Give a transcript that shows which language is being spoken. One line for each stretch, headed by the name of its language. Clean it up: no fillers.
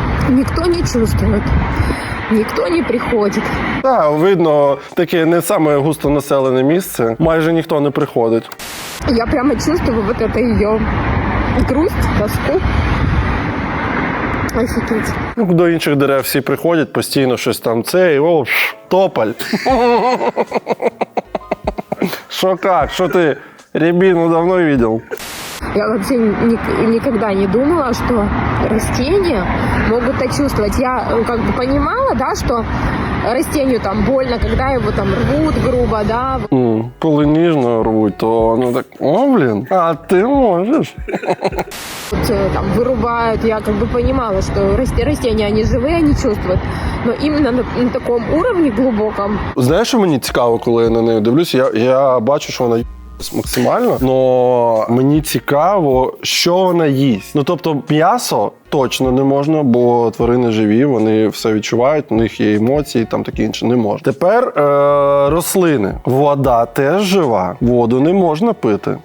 Russian: Никто не чувствует, никто не приходит.
Ukrainian: Так, видно, таке не саме густонаселене місце. Майже ніхто не приходить.
Russian: Я прямо чувствую вот это ее грусть, тоску. Офігеть.
Ukrainian: Ну, до інших дерев всі приходять, постійно щось там це, і о, тополь.
Russian: Шо как? Что ты рябину давно видел? Я вообще никогда не думала, что растения могут это чувствовать. Я как бы понимала, да, что растению там больно, когда его там рвут грубо, да.
Ukrainian: Коли ніжно рвуть, то воно так, о, блін, а ти можеш.
Russian: Там вырубают, я как бы понимала, что растения, они живые, они чувствуют. Но именно на таком уровне глубоком.
Ukrainian: Знаєш, що мені цікаво, коли я на неї дивлюся? Я бачу, що вона максимально, але мені цікаво, що вона їсть. Ну, тобто, м'ясо точно не можна, бо тварини живі, вони все відчувають, у них є емоції, там таке інше, не можна. Тепер рослини. Вода теж жива, воду не можна пити.